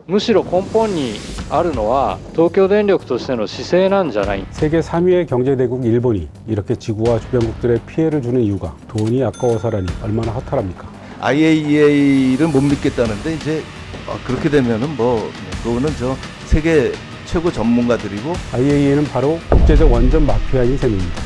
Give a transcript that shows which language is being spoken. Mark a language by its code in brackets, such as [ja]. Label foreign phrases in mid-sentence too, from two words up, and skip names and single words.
[ja] むしろ根本にあるのは東京電力としての姿勢なんじゃない。 [ko] 세계 3위의 경제대국 일본이 이렇게 지구와 주변국들의 피해를 주는 이유가 돈이 아까워서라니 얼마나 허탈합니까? IAEA를 못 믿겠다는데 이제 그렇게 되면은 뭐 그거는 저 세계 최고 전문가들이고 IAEA는 바로 국제적 원전 마피아인 셈입니다.